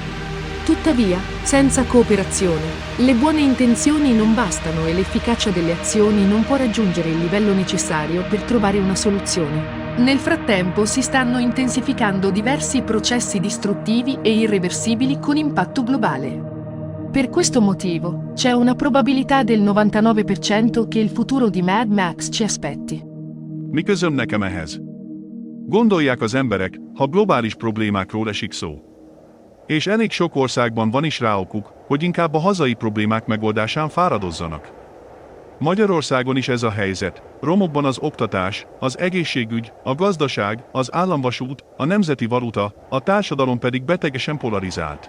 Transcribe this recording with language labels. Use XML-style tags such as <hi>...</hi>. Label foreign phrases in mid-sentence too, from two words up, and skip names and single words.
<it>Tuttavia, senza cooperazione, le buone intenzioni non bastano e l'efficacia delle azioni non può raggiungere il livello necessario per trovare una soluzione. Nel frattempo si stanno intensificando diversi processi distruttivi e irreversibili con impatto globale. Per questo motivo, c'è una probabilità del 99% che il futuro di Mad Max ci aspetti.</it> <hu>Mi közöm nekem ehhez? Gondolják az emberek, ha globális problémákról esik szó. És elég sok országban van is rá okuk, hogy inkább a hazai problémák megoldásán fáradozzanak. Magyarországon is ez a helyzet, romokban az oktatás, az egészségügy, a gazdaság, az államvasút, a nemzeti valuta, a társadalom pedig betegesen polarizált.</hu>